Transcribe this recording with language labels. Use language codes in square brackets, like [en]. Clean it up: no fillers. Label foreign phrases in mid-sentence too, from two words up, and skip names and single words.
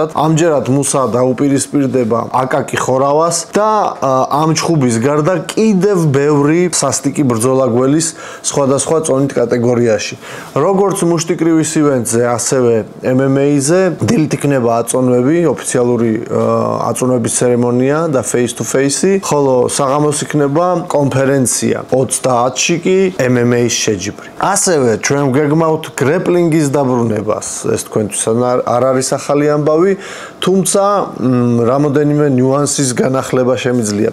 [ka] ამჯერად მუსა დაუპირისპირდება აკაკი ხორავას და ამ ჩხუბის გარდა კიდევ ბევრი სასტიკი ბრძოლა გველის სხვადასხვა წონით კატეგორიაში. როგორც მუშტიკრივის ივენტზე, ასევე MMA-ზე დილით იქნება აწონვები, ოფიციალური აწონვების ცერემონია და [en] face-to-face- [ka] ი, ხოლო საღამოს იქნება კონფერენცია. 30-ში კი MMA-ის შეჯიბრი. ასევე ჩვენ გეგმავთ გრეპლინგის დაბრუნებას. ეს თქვენთვის არ არის ახალი ამბავი, თუმცა რამოდენიმე ნიუანსის განახლება შემიძლია.